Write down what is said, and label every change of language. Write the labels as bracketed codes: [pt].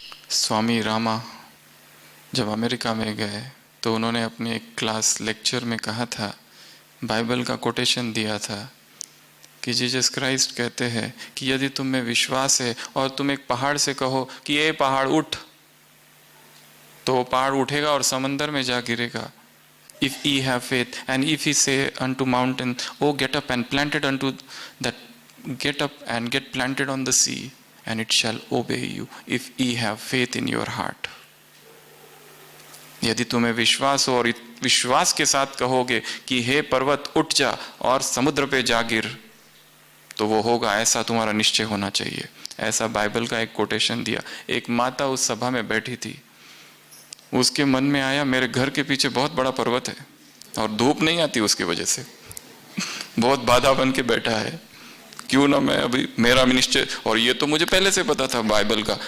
[hi] स्वामी रामा जब अमेरिका में गए तो उन्होंने अपने एक क्लास लेक्चर में कहा था, बाइबल का कोटेशन दिया था कि जीसस क्राइस्ट कहते हैं कि यदि तुम में विश्वास है और तुम एक पहाड़ से कहो कि ये पहाड़ उठ, तो वो पहाड़ उठेगा और समंदर में जा गिरेगा। [en] If ye have faith, and if ye say unto mountain, oh get up and planted unto that, get up and get planted on the sea, and it shall obey you, if ye have faith in your heart. [hi] यदि तुम्हें विश्वास हो और विश्वास के साथ कहोगे कि हे पर्वत उठ जा और समुद्र पे जा गिर, तो वो होगा। ऐसा तुम्हारा निश्चय होना चाहिए। ऐसा बाइबल का एक कोटेशन दिया। एक माता उस सभा में बैठी थी, उसके मन में आया मेरे घर के पीछे बहुत बड़ा पर्वत है और धूप नहीं आती उसकी वजह से, बहुत बाधा बन के बैठा है, क्यों ना मैं अभी मेरा निश्चय, और ये तो मुझे पहले से पता था बाइबल का।